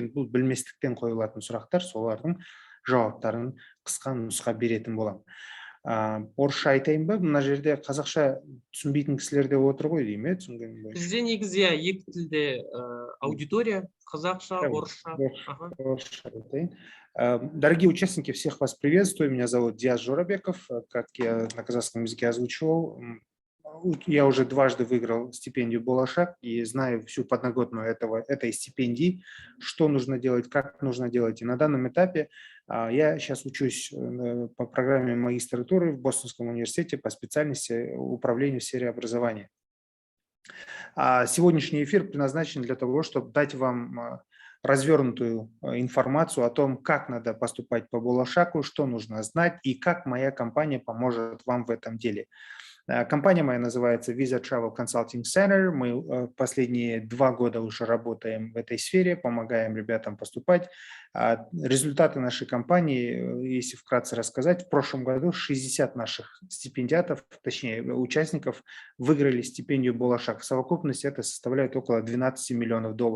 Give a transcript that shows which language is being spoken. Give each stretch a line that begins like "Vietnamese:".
Kazakh: Енді бұл білместіктен қойылатын сұрақтар, солардың жауаптарын қысқа нұсқа беретін болам. Орысша айтайын ба? Мына жерде қазақша түсінбейтін кісілер де отыр ғой, деймін, түсінгенім бойынша. Бізде негізі екі тілде аудитория, қазақша, орысша. Орысша айтайын.
Russian: Дорогие участники, всех вас приветствую. Меня зовут Диас Жорабеков. Как я на казахском языке озвучивал, я уже дважды выиграл стипендию «Болашак» и знаю всю подноготную этой стипендии, что нужно делать, как нужно делать. И на данном этапе я сейчас учусь по программе магистратуры в Бостонском университете по специальности управления в сфере образования. Сегодняшний эфир предназначен для того, чтобы дать вам развернутую информацию о том, как надо поступать по «Болашаку», что нужно знать и как моя компания поможет вам в этом деле. Компания моя называется Visa Travel Consulting Center. Мы последние 2 года уже работаем в этой сфере, помогаем ребятам поступать. Результаты нашей компании, если вкратце рассказать, в прошлом году 60 наших стипендиатов, точнее участников, выиграли стипендию «Болашак». В совокупности это составляет около $12 миллионов.